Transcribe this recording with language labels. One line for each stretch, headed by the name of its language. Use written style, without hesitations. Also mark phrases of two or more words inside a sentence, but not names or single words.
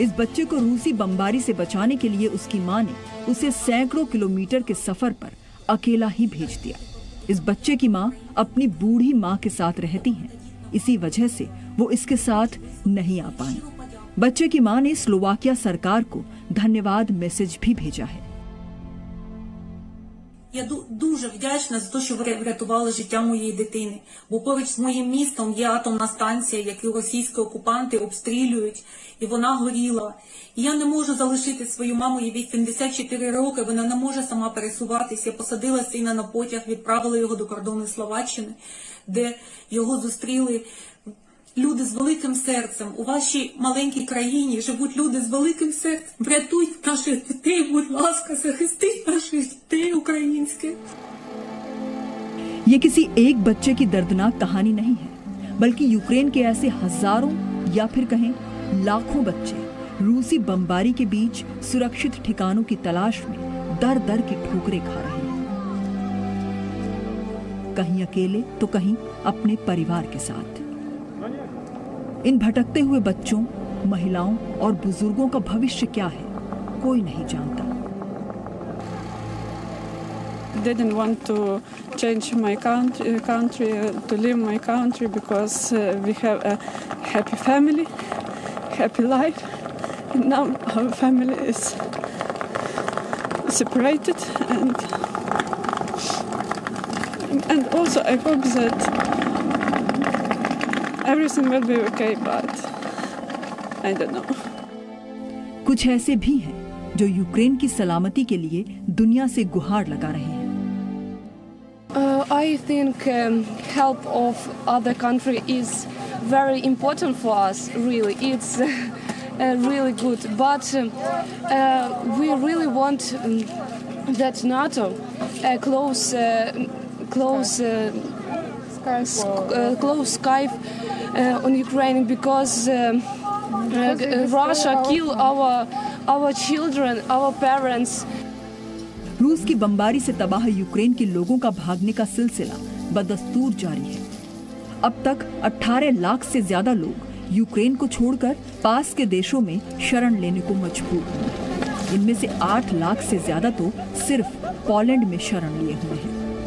Hindi: इस बच्चे को रूसी बमबारी से बचाने के लिए उसकी मां ने उसे सैकड़ों किलोमीटर के सफर पर अकेला ही भेज दिया। इस बच्चे की मां अपनी बूढ़ी मां के साथ रहती हैं, इसी वजह से वो इसके साथ नहीं आ पाई। बच्चे की मां ने स्लोवाकिया सरकार को धन्यवाद मैसेज भी भेजा है।
Ukrainian: Я дуже вдячна за те, що ви врятували життя моєї дитини. Бо поруч з моїм містом є атомна станція, яку російські окупанти обстрілюють, і вона горіла. І я не можу залишити свою маму, їй 84 роки, вона не може сама пересуватися. Я посадила сина на потяг, відправила його до кордону Словаччини, де його зустріли люди з великим серцем. У вашій маленькій країні живуть люди з великим серцем. Врятуйте наших дітей, будь ласка, захистіть наших дітей українських.
Hindi: ये किसी एक बच्चे की दर्दनाक कहानी नहीं है, बल्कि यूक्रेन के ऐसे हजारों या फिर कहें लाखों बच्चे रूसी बमबारी के बीच सुरक्षित ठिकानों की तलाश में दर दर की ठोकरें खा रहे हैं। कहीं अकेले तो कहीं अपने परिवार के साथ। इन भटकते हुए बच्चों, महिलाओं और बुजुर्गों का भविष्य क्या है, कोई नहीं जानता।
English: Didn't want to change my country, to leave my country because we have a happy family, happy life. And now our family is separated, and also I hope that everything will be okay, but I don't know.
Hindi: कुछ ऐसे भी हैं जो यूक्रेन की सलामती के लिए दुनिया से गुहार लगा रहे हैं।
English: I think help of other country is very important for us. Really, it's really good. But we really want that NATO close Skype on Ukraine because Russia kill our children, our parents.
Hindi: रूस की बमबारी से तबाह यूक्रेन के लोगों का भागने का सिलसिला बदस्तूर जारी है। अब तक 18 लाख से ज्यादा लोग यूक्रेन को छोड़कर पास के देशों में शरण लेने को मजबूर हुए। इनमें से 8 लाख से ज्यादा तो सिर्फ पोलैंड में शरण लिए हुए हैं।